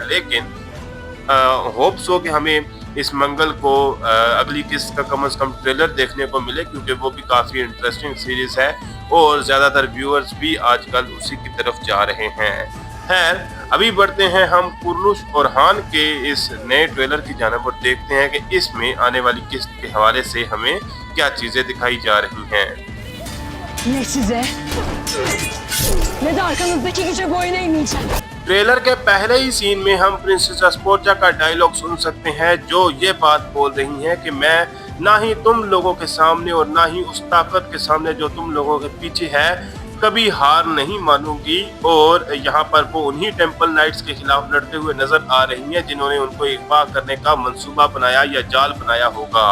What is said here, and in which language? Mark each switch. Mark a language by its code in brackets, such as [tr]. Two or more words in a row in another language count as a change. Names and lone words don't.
[ur] لیکن ہوپس ہو کہ ہمیں اس منگل کو اگلی قسط کا کم سے کم ٹریلر دیکھنے کو ملے، کیونکہ وہ بھی کافی [en] interesting series [ur] ہے اور زیادہ تر ویورز بھی آج کل اسی کی طرف جا رہے ہیں. خیر، ابھی بڑھتے ہیں ہم کرولش اورحان کے اس نئے ٹریلر کی جانب اور دیکھتے ہیں کہ اس میں آنے والی قسط کے حوالے سے ہمیں کیا چیزیں دکھائی جا رہی ہیں. [tr] Ne size ne de arkanızdaki güce boyun eğmeyeceğim. [ur] ٹریلر کے پہلے ہی سین میں ہم پرنسس اسپورجا کا ڈائیلاگ سن سکتے ہیں جو یہ بات بول رہی ہے کہ میں نہ ہی تم لوگوں کے سامنے اور نہ ہی اس طاقت کے سامنے جو تم لوگوں کے پیچھے ہے کبھی ہار نہیں مانوں گی. اور یہاں پر وہ انہی [en] temple knights [ur] کے خلاف لڑتے ہوئے نظر آ رہی ہیں جنہوں نے ان کو اغوا کرنے کا منصوبہ بنایا یا جال بنایا ہوگا.